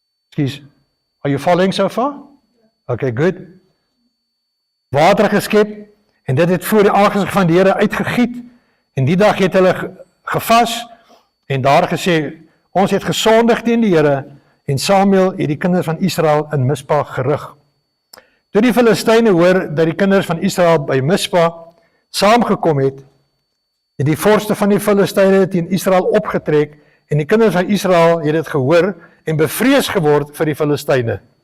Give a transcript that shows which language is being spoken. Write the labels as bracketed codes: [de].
[en] Excuse, are you following so far? Okay, good. [af] Water geskep en dit het voor die aangesig van die Here uitgegiet. En die dag het hulle gevas en daar gesê, ons het gesondig teen die Here en Samuel het die kinders van Israel in Mispa gerig. Toe die Filistyne hoor dat die kinders van Israel by Mispa saamgekom het die vorste van die Filistyne teen Israel opgetrek en die kinders van Israel het dit gehoor en bevrees geword vir die Filistyne.